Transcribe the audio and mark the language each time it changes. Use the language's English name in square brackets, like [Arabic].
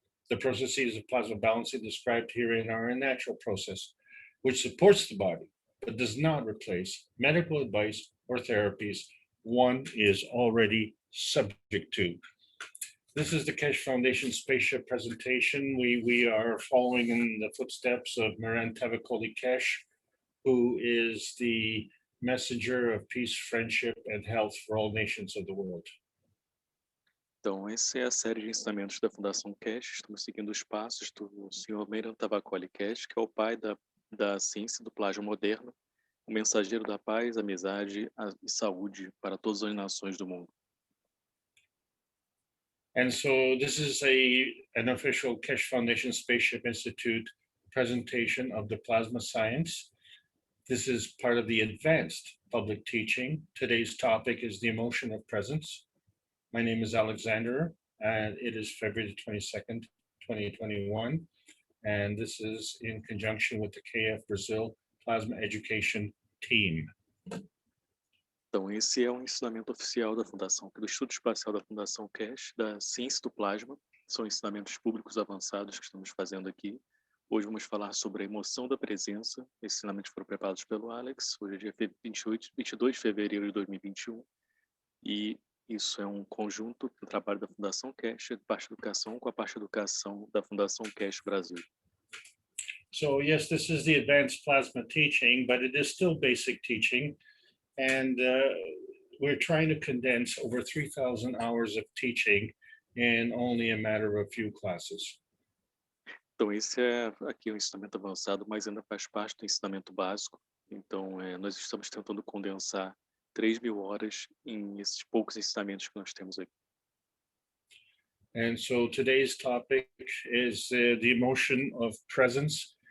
[English] The processes of plasma balancing described herein are a natural process which supports the body, but does not replace medical advice or therapies one is already subject to. This is the Keshe Foundation Spaceship presentation. We are following in the footsteps of Miran Tavakoli Keshe, who is the messenger of peace, friendship, and health for all nations of the world. [Portuguese] Então, essa é a série de ensinamentos da Fundação Keshe. Estamos seguindo os passos do Sr. Miran Tavakoli Keshe, que é o pai da ciência do plasma moderno, o mensageiro da paz, amizade e saúde para todas as nações do mundo. [English] And so this is an official Keshe Foundation Spaceship Institute presentation of the plasma science. This is part of the advanced public teaching. Today's topic is the emotion of presence. My name is Alexander, and it is February 22nd, 2021. And this is in conjunction with the KF Brasil Plasma Education Team. [Portuguese] Então, esse é um ensinamento oficial da Fundação, do Estudo Espacial da Fundação Keshe, da ciência do plasma. São ensinamentos públicos avançados que estamos fazendo aqui. Hoje vamos falar sobre a emoção da presença. Esses ensinamentos foram preparados pelo Alex. Hoje é dia 22 de fevereiro de 2021. E isso é um conjunto do trabalho da Fundação Keshe, de parte de educação, com a parte de educação da Fundação Keshe Brasil. [English] So yes, this is the advanced plasma teaching, but it is still basic teaching. And we're trying to condense over 3,000 hours of teaching in only a matter of a few classes. [Portuguese] Então, esse é aqui um ensinamento avançado, mas ainda faz parte do ensinamento básico. Então, nós estamos tentando condensar 3.000 horas em esses poucos ensinamentos que nós temos aqui. [English] And so today's topic is the emotion of presence.